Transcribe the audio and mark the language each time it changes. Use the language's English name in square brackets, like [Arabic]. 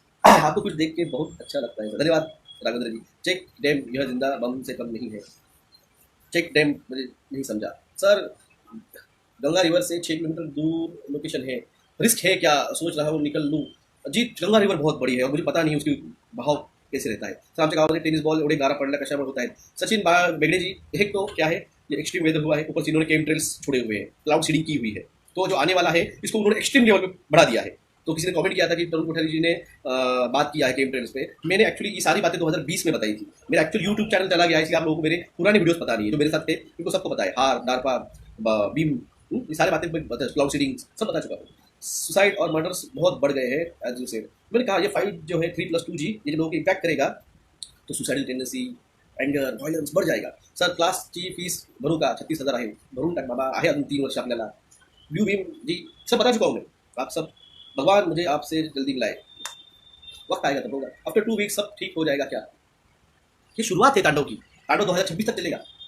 [Hindi] आपको कुछ देख के बहुत अच्छा लगता है, धन्यवाद राघवेंद्र जी। चेक डैम, यह जिंदा बम से कम नहीं है। चेक डैम मुझे नहीं समझा सर, गंगा रिवर से 6 किलोमीटर दूर लोकेशन है, रिस्क है क्या, सोच रहा हूँ निकल लूँ। जी गंगा रिवर बहुत बड़ी है और मुझे पता नहीं उसकी बहाव कैसे रहता है। [Marathi] सर आमच्या गावामध्ये टेनिस बॉल एवढे गारा पडला कशामुळे होत आहेत। [Hindi] सचिन बेगड़े जी, एक तो क्या है, ये एक्सट्रीम वेदर हुआ है, ऊपर से इन्होंने केम ट्रेल्स छोड़े हुए हैं, क्लाउड सीडिंग की हुई है, तो जो आने वाला है इसको उन्होंने एक्सट्रीम लेवल पे बढ़ा दिया है। तो किसी ने कमेंट किया था कि तरुण कोठारी जी ने बात किया है केम ट्रेल्स पे, मैंने एक्चुअली ये सारी बातें 2020 में बताई थी। मेरा एक्चुअल यूट्यूब चैनल चला गया, इसलिए आप लोगों को मेरे पुराने वीडियोस पता नहीं है, जो मेरे साथ थे इनको सबको पता है, हार डारपा बीम, ये सारी बातें क्लाउड सीडिंग सब बता चुका हूँ। सुसाइड और मर्डर्स बहुत बढ़ गए हैं [English] As you said. [Hindi] मैंने कहा ये फाइट जो है 3+2G, ये जो लोगों को इम्पैक्ट करेगा तो सुसाइडल टेंडेंसी, एंगर, व्हायलन्स बढ़ जाएगा। [Marathi] सर क्लासची फीस भरू का, 36,000 आहे, भरून टाक बाबा, आहे अजून 3 वर्ष आपल्याला। [Hindi] व्यू भीम जी सब बता चुका हूँ मैं, आप सब, भगवान मुझे आपसे जल्दी मिलाए, वक्त आएगा तब होगा। आफ्टर 2 वीक सब ठीक हो जाएगा क्या? ये शुरुआत है तांडव की, तांडव 2026 तक चलेगा।